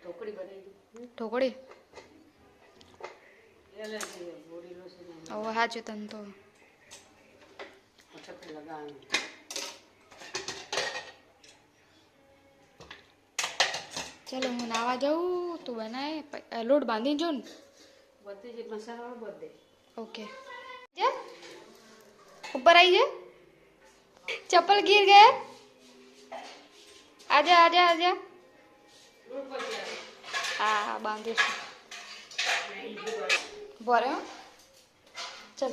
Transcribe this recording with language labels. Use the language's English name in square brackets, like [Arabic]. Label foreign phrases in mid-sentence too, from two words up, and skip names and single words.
[Gujarati] ઢોકળી હવે સાચું તને તો ચલો હું નાવા જાઉં. તું બનાય લોટ બાંધી જો ને. ઓકે [Hindi] ऊपर आइए. चप्पल गिर गए. आजा आजा आजा. हाँ बांधू बोरे चल.